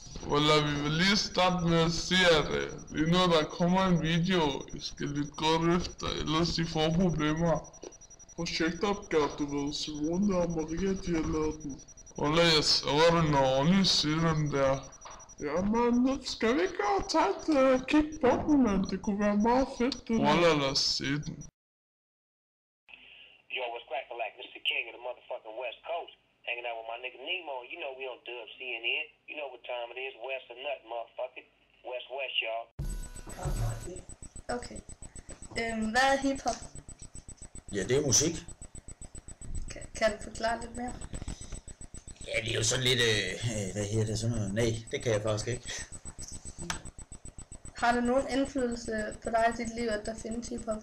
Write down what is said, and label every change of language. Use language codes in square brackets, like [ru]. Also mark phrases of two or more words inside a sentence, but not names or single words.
[da] Eller vi vil lige starte med at sige, at lige når der kommer en video, I skal lidt godt efter, ellers I får problemer. Projektopgave, du ved, Simone og Maria, de har lavet den. Eller jeg så det når ordentligt siger den der. Jamen, skal vi ikke gå og tage et kig på den, men det kunne være meget fedt, det der. Eller lad os se den. [en] Yo, what's crackin' like? Mr. King of the motherfucking West Coast. Hanging out with my nigga Nemo. You know we on Dub CNN. You know what time it is. West or nothing, motherfucker. West, y'all. [da] Okay. Hvad er hiphop? Ja, det er musik. Kan du forklare lidt mere? Ja, det er jo sådan lidt, hvad hedder det, sådan noget? Nej, det kan jeg faktisk ikke. Har det nogen indflydelse på dig i dit liv, at der findes hiphop?